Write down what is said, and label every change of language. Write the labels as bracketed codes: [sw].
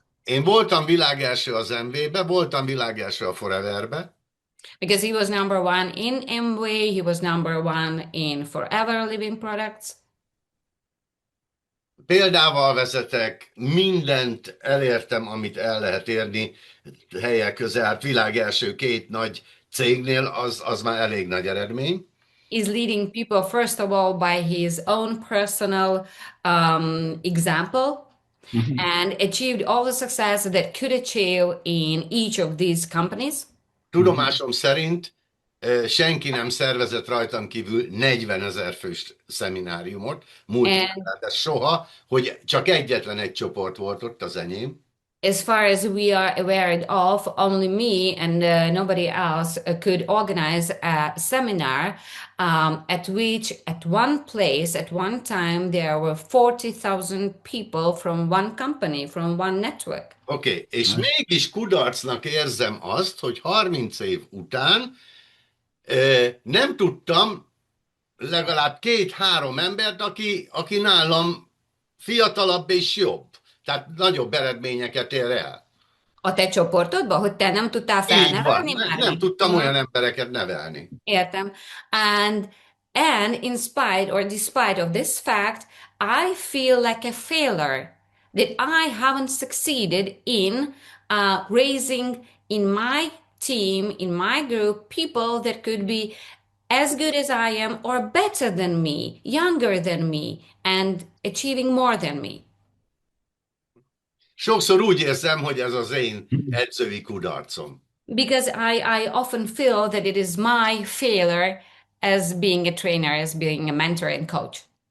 [hu] én voltam világelső az MV-be, voltam világelső a Foreverbe, [en] Because he was number one in Amway, he was number one in Forever Living Products. [hu] példával vezetek, mindent elértem, amit el lehet érni helyek közel, hát világelső két nagy cégnél, az már elég nagy eredmény. [en] Is leading people, first of all, by his own personal example Mhm. and achieved all the success that could achieve in each of these companies. [hu] Tudomásom szerint senki nem szervezett rajtam kívül 40 000 fős szemináriumot, multilevel, soha, hogy csak egyetlen egy csoport volt ott, az enyém. [en] As far as we are aware of, only me and nobody else could organize a seminar at which, at one place, at one time, there were 40,000 people from one company, from one network. [hu] Oké, és [en] Right. [hu] mégis kudarcnak érzem azt, hogy 30 év után nem tudtam legalább 2-3 embert, aki nálam fiatalabb és jobb. Tehát nagyobb eredményeket ér el. A te csoportodban, hogy te nem tudtál Így van, felnevelni már? nem tudtam olyan embereket nevelni. Értem. [en] And in spite or despite of this fact, I feel like a failure that I haven't succeeded in raising in my team, in my group, people that could be as good as I am or better than me, younger than me, and achieving more than me. [hu] Sokszor úgy érzem, hogy ez az én edzői kudarcom. [en] Because I often feel that it is my failure as being a trainer, as being a mentor and coach.